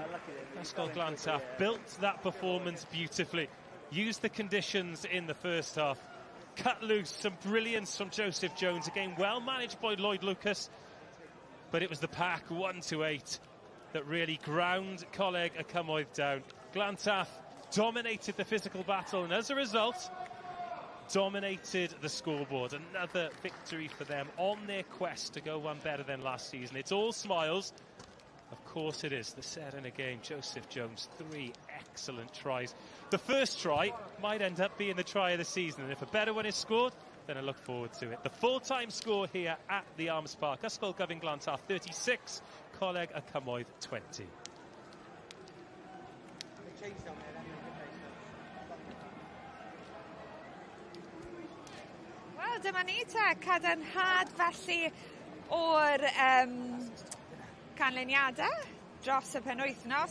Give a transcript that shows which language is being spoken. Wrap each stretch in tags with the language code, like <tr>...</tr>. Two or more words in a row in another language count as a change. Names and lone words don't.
<en>Ysgol Glantaf built that performance beautifully, used the conditions in the first half, cut loose some brilliance from Joseph Jones, again well managed by Lloyd Lucas, but it was the pack 1-8 that really ground Coleg y Cymoedd down. Glantaf dominated the physical battle and as a result dominated the scoreboard. Another victory for them on their quest to go one better than last season. It's all smiles. Of course it is. The set in a game, Joseph Jones, 3 excellent tries. The first try might end up being the try of the season, and if a better one is scored, then I look forward to it. The full-time score here at the Arms Park. Ysgol Glantaf 36, Coleg y Cymoedd 20.</en> <cy>Wel, dyma ni te, cadarnhad felly o'r canlyniadau dros y penwythnos.</cy>